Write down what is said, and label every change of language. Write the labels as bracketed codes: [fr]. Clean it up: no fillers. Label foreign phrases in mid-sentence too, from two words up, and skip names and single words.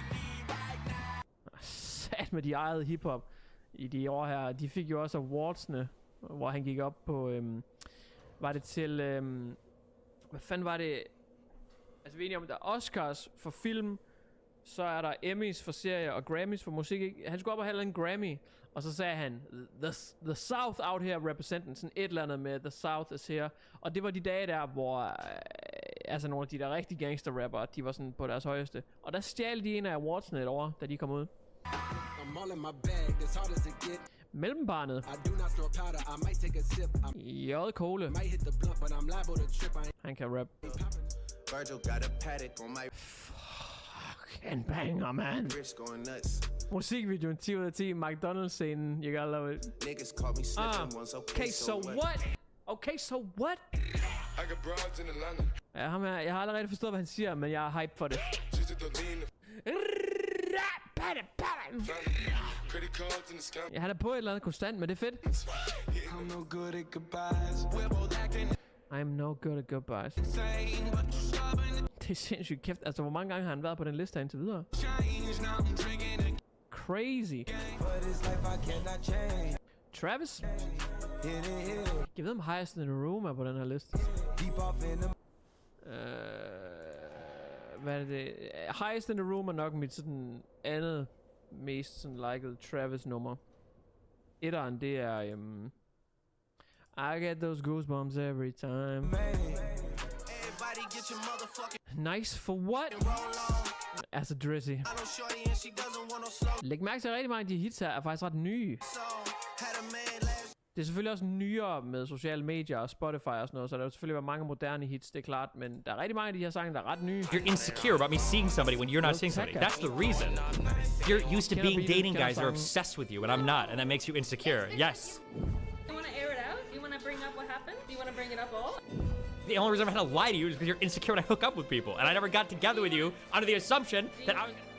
[da] Sat med de ejede hiphop i de år her. De fik jo også awardsene, hvor han gik op på... var det til... hvad fanden var det? Altså vi er enige om, der er Oscars for film, så er der Emmys for serie og Grammys for musik. Ikke? Han skulle op og have en Grammy, og så sagde han, [en] the South out here representing, [da] sådan et eller andet med [en] The South is here. [da] Og det var de dage der, hvor altså nogle af de der rigtig gangster-rappere, de var sådan på deres højeste. Og der stjal de en af awardsene et år, da de kom ud. Mellembarnet. J. Cole. Han kan rap. [en] Fucking banger, man. [da] Musikvideoen 10 ud af 10. McDonald's-scenen. [en] You gotta love it. Okay, so what? Okay, so what? [da] Ja, ham her, jeg har allerede forstået, hvad han siger, men jeg er hype for det. Jeg har da på et eller andet konstant, men det er fedt. [en] I'm no good at goodbyes. [da] Det er sindssygt kæft. Altså, hvor mange gange har han været på den liste indtil videre? [en] Crazy. Travis? [da] Jeg ved, om Highest in the Room er på den her liste. Hvad er det? Highest in the Room er nok mit sådan andet mest sådan liket Travis nummer. Etteren, det er [en] I get those goosebumps every time. Nice for what? [da] Altså Drizzy. Læg mærke til, at rigtig mange af de hits her er faktisk ret nye. Det er selvfølgelig også nyere med sociale medier og Spotify og sådan noget, så der vil selvfølgelig være mange moderne hits, det er klart, men der er rigtig mange af de her sange, der er ret nye. [en] You're insecure about me seeing somebody when you're not seeing somebody. That's the reason. You're used to being dating guys that are obsessed with you, and I'm not, and that makes you insecure. Yes. You want to air it out? Do you want to bring up what happened? Do you want to bring it up all? The only reason I'm gonna lie to you is because you're insecure when I hook up with people, and I never got together with you under the assumption that I was...